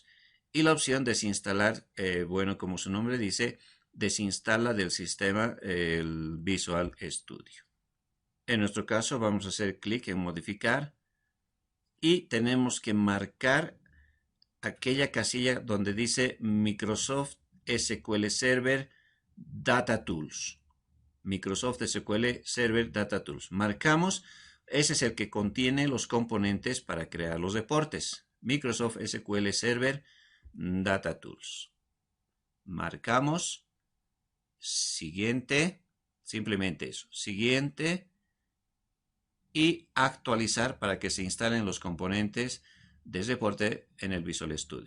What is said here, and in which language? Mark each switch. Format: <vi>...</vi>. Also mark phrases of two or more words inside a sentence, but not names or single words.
<es>Y la opción desinstalar, bueno, como su nombre dice, desinstala del sistema el Visual Studio. En nuestro caso vamos a hacer clic en modificar y tenemos que marcar aquella casilla donde dice Microsoft SQL Server Data Tools. Microsoft SQL Server Data Tools. Marcamos, ese es el que contiene los componentes para crear los reportes. Microsoft SQL Server Data Tools. Marcamos, siguiente, simplemente eso, siguiente y actualizar para que se instalen los componentes de reporte en el Visual Studio.</es>